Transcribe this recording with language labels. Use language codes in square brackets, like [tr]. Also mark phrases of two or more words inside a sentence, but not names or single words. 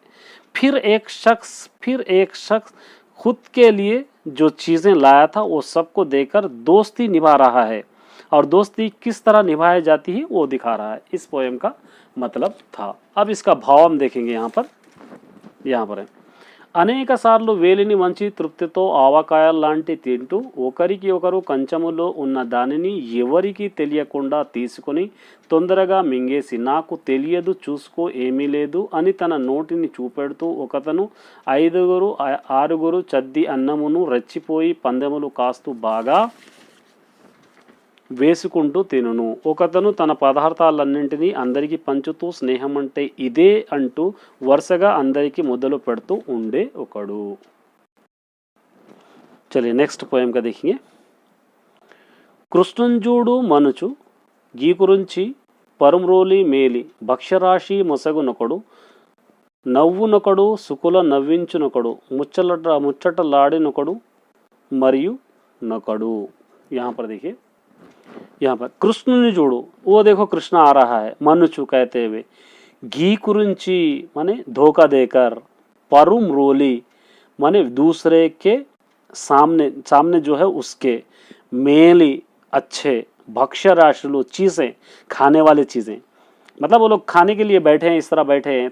[hi] फिर एक शख्स खुद के लिए जो चीजें लाया था वो सबको देकर दोस्ती निभा रहा है, और दोस्ती किस तरह निभाई जाती है वो दिखा रहा है। इस पोएम का मतलब था। अब इसका भाव हम देखेंगे यहाँ पर है [te] అనేక సార్లు వేలిని వంచి తృప్తితో ఆవకాయల్లాంటి తింటూ ఒకరికి ఒకరు కంచములో ఉన్న దానిని ఎవరికి తెలియకుండా తీసుకొని తొందరగా మింగేసి నాకు తెలియదు చూసుకో ఏమీ లేదు అని తన నోటిని చూపెడుతూ ఒకతను 5-6 చద్ది అన్నమును రెచ్చిపోయి పందెములు కాస్తూ బాగా వేసుకుంటూ తినును. ఒకతను తన పదార్థాలన్నింటినీ అందరికీ పంచుతూ స్నేహం అంటే ఇదే అంటూ వరుసగా అందరికీ మొదలు పెడుతూ ఉండే ఒకడు. [hi] चलिए [en] next poem [hi] का देखिए. [te] కృష్ణుంజూడు మనుచు గీకురించి పరుమ్రోలి మేలి భక్ష్యరాశి మొసగునొకడు నవ్వునొకడు సుకుల నవ్వించునొకడు ముచ్చటలాడినొకడు మరియు నొకడు. [hi] यहाँ पर देखिए, यहाँ पर कृष्ण ने जोड़ो, वो देखो कृष्ण आ रहा है मनुचु कहते हुए, घी कुरुंची माने धोखा देकर, [te] పరుమ్రోలి [hi] माने दूसरे के सामने जो है उसके, मेली अच्छे, [te] భక్ష్య రాశులు [hi] चीजें खाने वाली चीजें, मतलब वो लोग खाने के लिए बैठे हैं, इस तरह बैठे हैं.